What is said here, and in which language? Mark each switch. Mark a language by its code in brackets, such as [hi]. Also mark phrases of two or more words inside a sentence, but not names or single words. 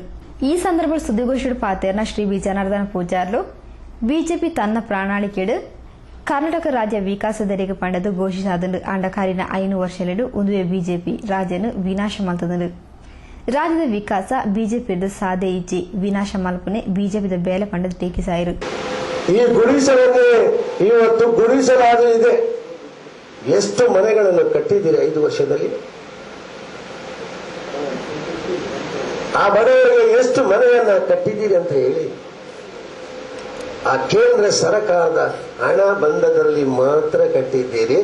[tcy] ಈ ಸಂದರ್ಭ ಸುದ್ದಿಗೋಷ್ಠಿ ಪಾತೇರ್ನ ಶ್ರೀ ಬಿ ಜನಾರ್ದನ ಪೂಜಾರ್ಲು ಬಿಜೆಪಿ ತನ್ನ ಪ್ರಣಾಳಿಕೆಡು ಕರ್ನಾಟಕ ರಾಜ್ಯ ವಿಕಾಸದರಿಗೆ ಪಂಡದು ಘೋಷಿಸಾದಂಡು ಅಂಡಕಾರಿನ 5 ವರ್ಷಲೆಡು ಒಂದುವೆ ಬಿಜೆಪಿ ರಾಜ್ಯನು ವಿನಾಶ ಮಲ್ತದಂಡು. ರಾಜ್ಯದ ವಿಕಾಸ ಬಿಜೆಪಿಯದು ಸಾಧೆ ಇಜ್ಜಿ ವಿನಾಶ ಮಲ್ಪನೆ ಬಿಜೆಪಿದ ಬೇಲೆ ಪಂಡದು ಟೀಕಿಸಾಯಿರು. [kn] ಈ ಗುಡಿಸಲನ್ನೇ ಇವತ್ತು ಗುಡಿಸಲಾಗಿದೆ. ಎಷ್ಟು ಮನೆಗಳನ್ನು ಕಟ್ಟಿದ್ದೀರಿ 5 ವರ್ಷದಲ್ಲಿ? ಆ ಬಡವರಿಗೆ ಎಷ್ಟು ಮನೆಯನ್ನ ಕಟ್ಟಿದ್ದೀರಿ ಅಂತ ಹೇಳಿ. ಆ ಕೇಂದ್ರ ಸರ್ಕಾರದ ಹಣ ಬಂದದಲ್ಲಿ ಮಾತ್ರ ಕಟ್ಟಿದ್ದೀರಿ.